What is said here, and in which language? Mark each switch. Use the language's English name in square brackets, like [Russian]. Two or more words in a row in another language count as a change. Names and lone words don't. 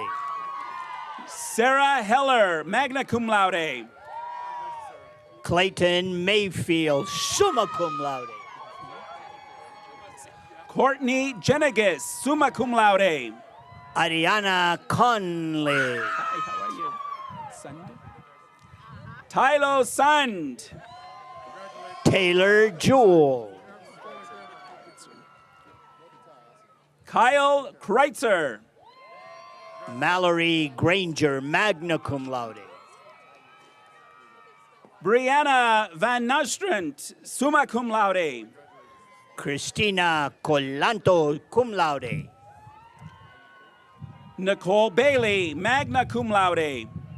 [English] Sarah Heller, [Latin] magna cum laude. [English] Clayton Mayfield, [Latin] summa cum laude. [English] Courtney Jennegas, [Latin] summa cum laude. [English] Ariana Conley. Hi, how are you? Sund. Tylo Sund. Taylor Jewell. Kyle Kreitzer. Mallory Granger, [Latin] magna cum laude. [English] Brianna Van Nostrand, [Latin] summa cum laude. [English] Christina Colanto, [Latin] cum laude. [English] Nicole Bailey, [Latin] magna cum laude.